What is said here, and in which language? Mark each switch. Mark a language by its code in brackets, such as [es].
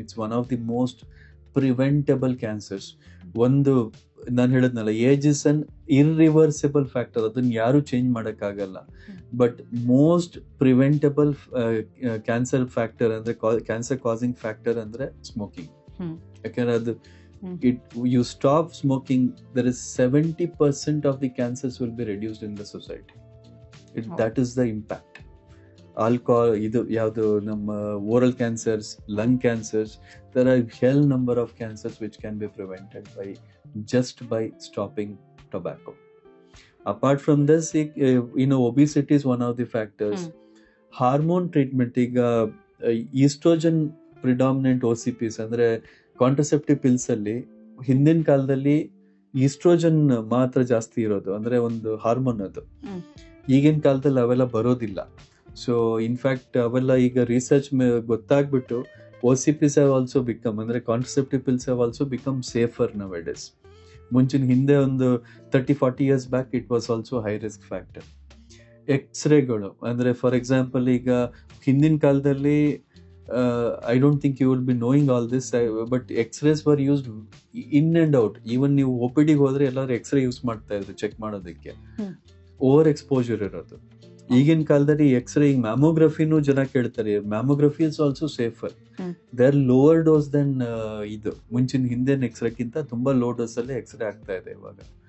[en] It's one of the most preventable cancers. [kn] ಒಂದು ನಾನು ಹೇಳಿದ್ನಲ್ಲ, [en] age is an irreversible factor, [kn] ಅದನ್ನ ಯಾರು ಚೇಂಜ್ ಮಾಡೋಕ್ಕಾಗಲ್ಲ. [en] But most preventable cancer factor ಅಂದ್ರೆ cancer causing factor ಅಂದ್ರೆ smoking. [kn] ಯಾಕಂದ್ರೆ ಅದು [en] you stop smoking, there is 70% of the cancers will be reduced in the society. That is the impact. Alcohol, [kn] idu yavdu namma [en] oral cancers, lung cancers, there are hell number of cancers which can be prevented by stopping tobacco. Apart from this, obesity is one of the factors. Hormone treatment, [kn] iga estrogen predominant OCPs ಅಂದ್ರೆ contraceptive pills ಅಲ್ಲಿ ಹಿಂದಿನ ಕಾಲದಲ್ಲಿ oestrogen ಮಾತ್ರ ಜಾಸ್ತಿ ಇರೋದು, ಅಂದ್ರೆ ಒಂದು hormone ಅದು. ಈಗಿನ ಕಾಲದಲ್ಲಿ ಅವೆಲ್ಲ ಬರೋದಿಲ್ಲ. ಸೊ ಇನ್ಫ್ಯಾಕ್ಟ್ ಅವೆಲ್ಲ ಈಗ research ಗೊತ್ತಾಗ್ಬಿಟ್ಟು [en] OCPs have also become, [kn] ಅಂದ್ರೆ contraceptive pills [en] have also become safer nowadays. [kn] ಮುಂಚಿನ ಹಿಂದೆ ಒಂದು [en] 30-40 years back it was also high risk factor. [kn] ಎಕ್ಸ್ರೇಗಳು ಅಂದ್ರೆ [en] for example [kn] ಈಗ ಹಿಂದಿನ ಕಾಲದಲ್ಲಿ [en] I don't think you will be knowing all this, but X-rays were used in and out. [kn] Even ನೀವು OPD ಹೋದ್ರೆ ಎಲ್ಲರೂ ಎಕ್ಸ್ರೇ ಯೂಸ್ ಮಾಡ್ತಾ ಇದ್ರು ಚೆಕ್ ಮಾಡೋದಕ್ಕೆ. ಓವರ್ ಎಕ್ಸ್ಪೋಜರ್ ಇರೋದು. ಈಗಿನ ಕಾಲದಲ್ಲಿ ಎಕ್ಸ್ರೇ, ಈಗ ಮ್ಯಾಮೋಗ್ರಫಿನೂ ಜನ ಕೇಳ್ತಾರೆ. [en] Mammography is also safer. They are lower dose then [kn] ಇದು ಮುಂಚಿನ ಹಿಂದಿನ ಎಕ್ಸ್ರೇಕ್ಕಿಂತ ತುಂಬಾ ಲೋ ಡೋಸ್ ಅಲ್ಲಿ ಎಕ್ಸ್ರೇ ಆಗ್ತಾ ಇದೆ ಇವಾಗ.